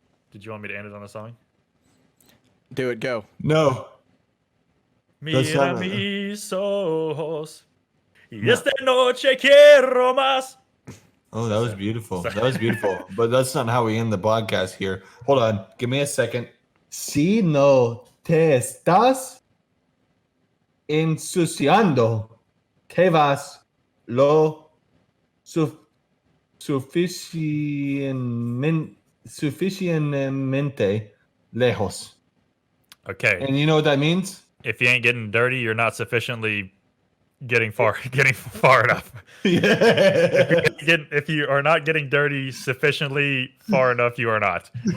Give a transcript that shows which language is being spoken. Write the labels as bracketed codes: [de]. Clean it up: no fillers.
[en] Did you want me to end it on the song? Do it. Go. No. [es] Mira mis ojos. Y esta noche quiero más. [en] Oh, that was beautiful. That was beautiful. But that's not how we end the podcast here. Hold on. Give me a second. [es] Si no te estás ensuciando, te vas lo suficientemente lejos. [en] Okay. And you know what that means? If you ain't getting dirty, you're not sufficiently getting far enough. Yeah. If you are not getting dirty sufficiently far enough, you are not.